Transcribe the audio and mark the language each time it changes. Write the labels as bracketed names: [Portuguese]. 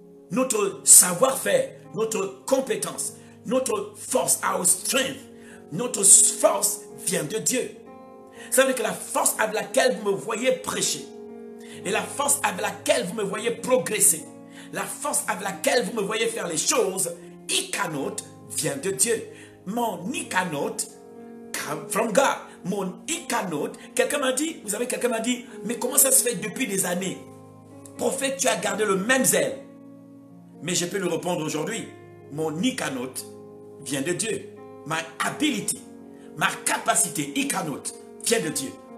[French] Notre savoir-faire, notre compétence, notre force, [English] our strength, [French] notre force vient de Dieu. Ça veut dire que la force avec laquelle vous me voyez prêcher, et la force avec laquelle vous me voyez progresser, la force avec laquelle vous me voyez faire les choses, ikanot vient de Dieu. [English] Mon ikanot come from God. [French] Mon ikanot, quelqu'un m'a dit, vous savez, quelqu'un m'a dit, mais comment ça se fait depuis des années? Prophète, tu as gardé le même zèle. Mais je peux lui répondre aujourd'hui, mon ikanot vient de Dieu. [English] My ability, [French] ma capacité, ikanot, vient de Dieu.